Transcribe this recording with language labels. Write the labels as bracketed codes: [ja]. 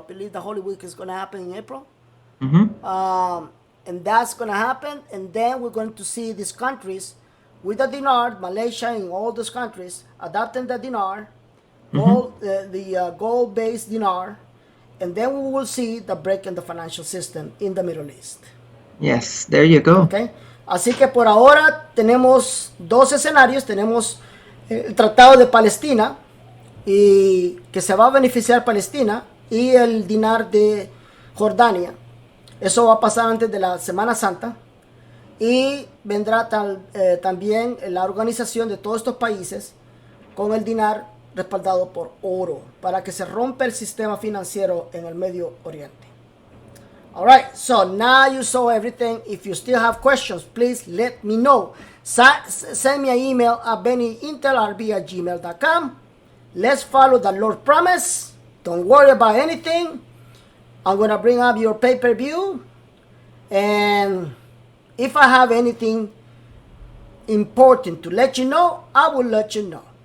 [en] I believe the Holy Week is going to happen in April. And that's going to happen. And then we're going to see these countries with the dinar, Malaysia and all those countries, adopting the dinar, the gold-based dinar. And then we will see the break in the financial system in the Middle East. Yes, there you go. Okay. [es] Así que por ahora tenemos dos escenarios. Tenemos el Tratado de Palestina, y que se va a beneficiar Palestina, y el dinar de Jordania. Eso va a pasar antes de la Semana Santa. Y vendrá también la organización de todos estos países con el dinar respaldado por oro, para que se rompa el sistema financiero en el Medio Oriente. [en] Alright, so now you saw everything. If you still have questions, please let me know. Send me an email at bennyintelrb@gmail.com. Let's follow the Lord's promise. Don't worry about anything. I'm going to bring up your pay-per-view. And if I have anything important to let you know, I will let you know.